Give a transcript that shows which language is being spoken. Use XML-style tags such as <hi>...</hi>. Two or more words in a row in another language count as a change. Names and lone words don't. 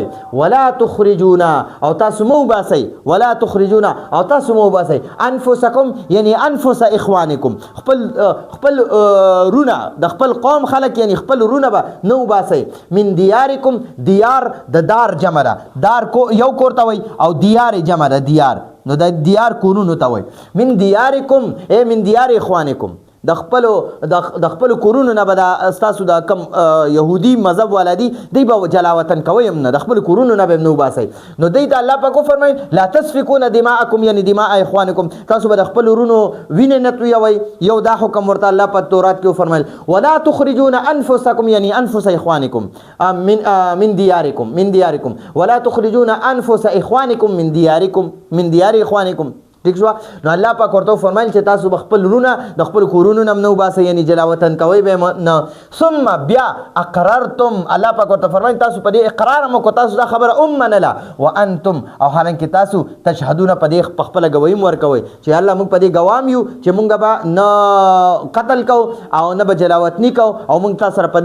<ar>ولا تخرجونا</ar> <ps>او تاسو مه وباسئ،</ps> <ar>ولا تخرجونا</ar> <ps>او تاسو مه وباسئ</ps> <ar>انفسکم یعنی انفس اخوانکم،</ar> <ps>خپل رونه د خپل قوم خلک یعنی خپل رونه به نه وباسئ.</ps> <ar>من دیارکم،</ar> <ps>دیار د دار جمع ده، دار یو کور ته وایي او دیار جمع ده دیار، نو د دیار کورونو ته وایي.</ps> <ar>من دیارکم ای من دیار اخوانکم،</ar> <ps>د خپل کورونو نه به دا ستاسو د کم یهودي مذهب والا دي دی به جلا وطن کوئ هم نه، د خپل کورونو نه به هم نه وباسئ. نو دی ته الله پاک وفرمایل</ps> <ar>لا تسفکون دماءکم یعنی دماء اخوانکم،</ar> <ps>تاسو به د خپل ورونو وینې نه تویوئ. یو دا حکم ورته الله په تورات کې وفرمایل</ps> <ar>ولا تخرجون انفسکم یعنی انفس اخوانکم من دیارکم ولا تخرجون انفس اخوانکم من دیار اخوانکم،</ar> <ps>ٹھیک شو نو الله پاک ورته فرمایل چې تاسو خپل رونه د خپل کورونو نم نو باسه یعنی جلاوطن کوي به نه ثم بیا اقررتم الله پاک ورته فرمایل تاسو په دې اقرار مو کو تاسو دا خبره منله وانتم او حالانکه تاسو تشهدون په دې خپل گواهی ورکوي چې الله موږ په دې گوام یو چې موږ به نه قتل کو او نه به جلاوطنی کو او موږ تاسو سره په</ps>